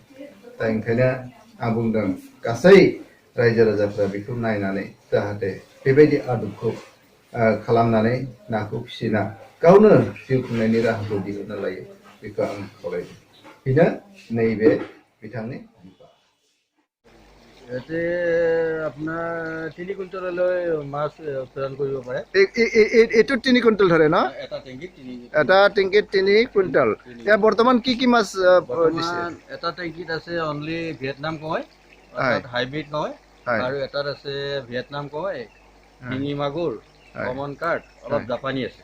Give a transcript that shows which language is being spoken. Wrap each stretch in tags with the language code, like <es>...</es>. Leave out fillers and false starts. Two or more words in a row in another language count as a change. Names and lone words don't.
<brx>दा ओंखायनो आं बुंदों गासै रायजो राजाफ्रा बेखौ नायनानै जाहाथे बेबायदि आदबखौ खालामनानै नाखौ फिसिना गावनो जिउ खुंनायनि राहाखौ दिहुनना लायो बेखौ आं खावलायदों। बेनो नैबे बिथांनि</brx> <as>ইয়াতে আপোনাৰ 3 কুইণ্টেললৈ মাছ উৎপাদন কৰিব পাৰে। এইটো 3 কুইণ্টেল ধৰে ন? এটা টেংকিত 3 কুইণ্টেল। এতিয়া বৰ্তমান কি কি মাছ দিছে? এটা টেংকিত আছে অনলি ভিয়েটনাম কয়, অৰ্থাৎ হাইব্ৰিড নহয়, আৰু এটাত আছে ভিয়েটনাম কয়, শিঙি মাগুৰ,</as> <en>common carp,</en> <as>অলপ জাপানী আছে।</as>